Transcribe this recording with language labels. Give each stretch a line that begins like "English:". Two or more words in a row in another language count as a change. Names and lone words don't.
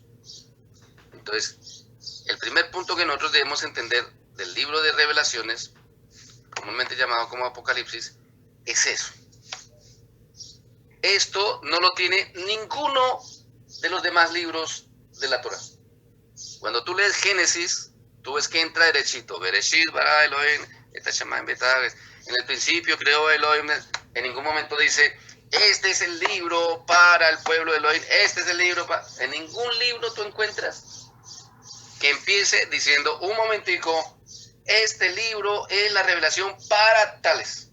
Spanish: Entonces, el primer punto que nosotros debemos entender del libro de Revelaciones, comúnmente llamado como Apocalipsis, es eso. Esto no lo tiene ninguno de los demás libros de la Torah. Cuando tú lees Génesis, tú ves que entra derechito.
Hebrew: בראשית ברא אלוהים את השמים ואת הארץ.
Spanish: En el principio creó Elohim. En ningún momento dice, este es el libro para el pueblo de Elohim. Este es el libro para... En ningún libro tú encuentras que empiece diciendo, un momentico, este libro es la revelación para tales.